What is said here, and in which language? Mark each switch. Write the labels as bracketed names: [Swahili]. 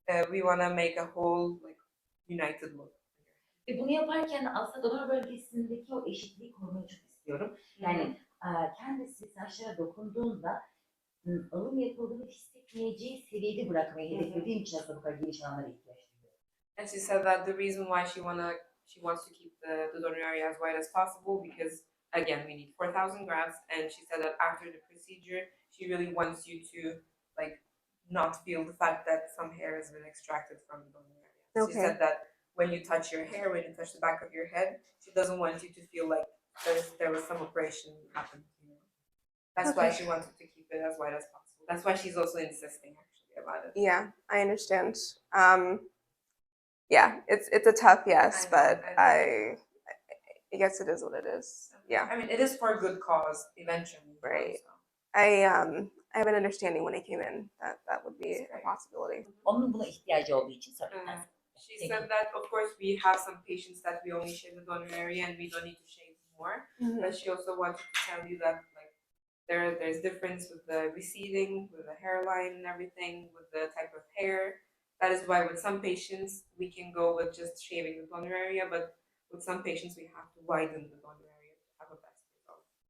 [English] We want to make a whole like united look. [Turkish] Ve bunu yaparken aslında donör bölgesindeki o eşitliği korumayı çok istiyorum. Yani kendisi saçlara dokunduğunda alım yapıldığını hissetmeyeceği seviyede bırakmayı hedeflediğim için aslında bu kadar geniş alanlara ihtiyaç duyuyorum. [English] And she said that the reason why she wants to keep the donor area as wide as possible because again we need 4,000 grafts, and she said that after the procedure she really wants you to like not feel the fact that some hair has been extracted from the donor area. Okay. She said that when you touch your hair, when you touch the back of your head, she doesn't want you to feel like there was some operation happened. That's why she wanted to keep it as wide as possible. That's why she's also insisting actually about it. Yeah, I understand. Yeah, it's a tough yes, but I guess it is what it is. Yeah. I mean, it is for a good cause eventually. Right. So. I have an understanding when I came in that that would be a possibility. [Turkish] Onun buna ihtiyacı olduğu için söyledikten sonra. [English] She [Turkish] Peki. [English] said that of course we have some patients that we only shave the donor area and we don't need to shave more. But she also wanted to tell you that like there's difference with the receding, with the hairline and everything, with the type of hair. That is why with some patients we can go with just shaving the donor area, but with some patients we have to widen the donor area to have a best result.